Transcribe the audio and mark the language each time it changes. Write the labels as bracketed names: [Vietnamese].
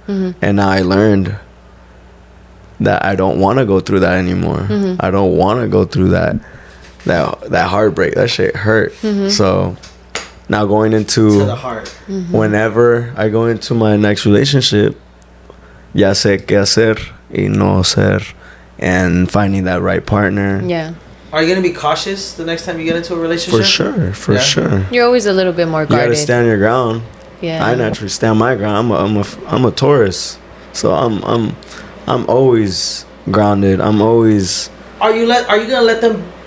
[English] And now I learned that I don't want to go through that anymore. I don't want to go through that heartbreak. That shit hurt. So now going into To the heart. whenever I go into my next relationship, [Spanish] ya sé qué hacer y no hacer, [English] and finding that right partner. Yeah. Are you gonna be cautious the next time you get into a relationship? For sure. You're always a little bit more You guarded. gotta stand your ground. Yeah. I naturally stand my ground. I'm a Taurus, so I'm always grounded. I'm always. Are you gonna let them?